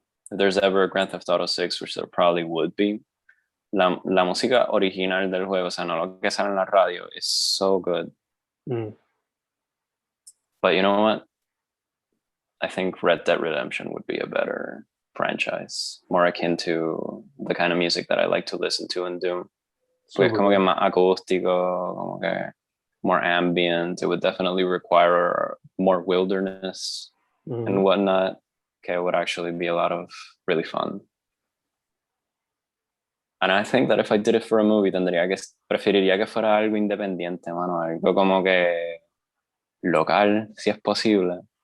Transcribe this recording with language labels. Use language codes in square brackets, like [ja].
[en] If there's ever a Grand Theft Auto 6, which there probably would be, [es] la música original del juego, o sea, no lo que sale en la radio, [en] is so good. But you know what? I think Red Dead Redemption would be a better franchise, more akin to the kind of music that I like to listen to and do. [es] Pues como que más acústico, como que [en] more ambient. It would definitely require more wilderness and whatnot. Okay, it would actually be a lot of really fun. And I think that if I did it for a movie, [es] preferiría que fuera algo independiente, mano, algo como que local, si es posible.